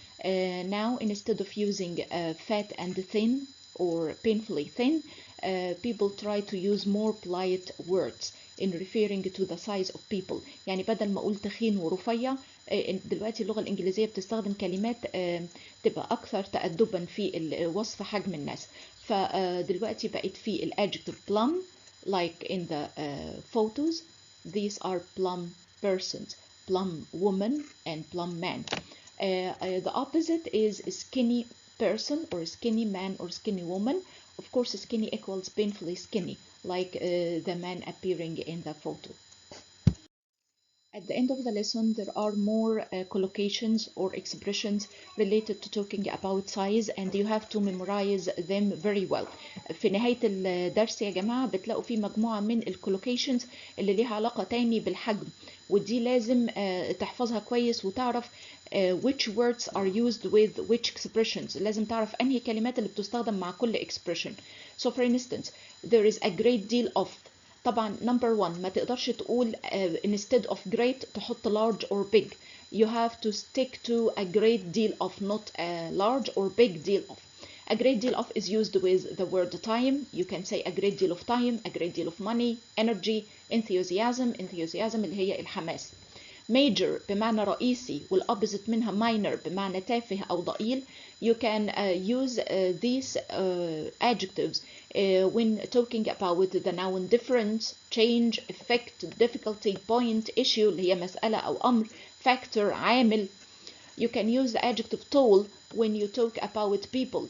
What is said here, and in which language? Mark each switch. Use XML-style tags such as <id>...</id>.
<en>Now instead of using fat and thin or painfully thin, people try to use more polite words in referring to the size of people.</en> <ar>يعني بدل ما أقول تخين ورفيع، دلوقتي اللغة الإنجليزية بتستخدم كلمات تبقى أكثر تأدبا في وصف حجم الناس. فدلوقتي بقت في الادجective</ar> <en>plump like in the photos. These are plump persons, plump woman and plump man. The opposite is skinny person or skinny man or skinny woman. Of course, skinny equals painfully skinny, like the man appearing in the photo. At the end of the lesson, there are more collocations or expressions related to talking about size, and you have to memorize them very well.</en> <ar>في نهاية الدرس يا جماعة بتلاقوا في مجموعة من الcollocations اللي ليها علاقة تاني بالحجم، ودي لازم تحفظها كويس وتعرف</ar> <en>which words are used with which expressions.</en> <ar>لازم تعرف أنهي كلمات اللي بتستخدم مع كل expression.</ar> <en>So for instance, there is a great deal of.</en> <ar>طبعا</ar> <en>number one</en> <ar>ما تقدرش تقول</ar> <en>instead of great</en> <ar>تحط</ar> <en>large or big. You have to stick to a great deal of, not a large or big deal of. A great deal of is used with the word time. You can say a great deal of time, a great deal of money, energy, enthusiasm.</en> <ar>Enthusiasm اللي هي الحماس. Major بمعنى رئيسي والopposite منها minor بمعنى تافه أو ضئيل.</ar> <en>You can use these adjectives when talking about the noun difference, change, effect, difficulty, point, issue</en> <ar>اللي هي مسألة أو أمر,</ar> <en>factor, عامل. You can use the adjective tall when you talk about people.</en>